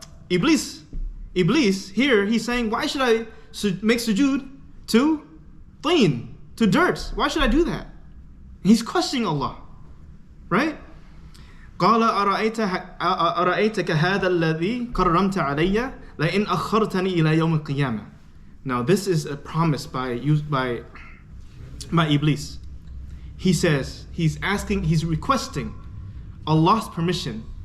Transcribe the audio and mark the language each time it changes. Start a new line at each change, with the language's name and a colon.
English: Iblis here, he's saying, why should I make sujood to teen, to dirt? Why should I do that? He's questioning Allah, right?
Arabic: قال أرأيتك هذا الذي كرمت علي لئن أخرتني إلى يوم القيامة.
English: Now this is a promise by Iblis. He says, he's requesting Allah's permission.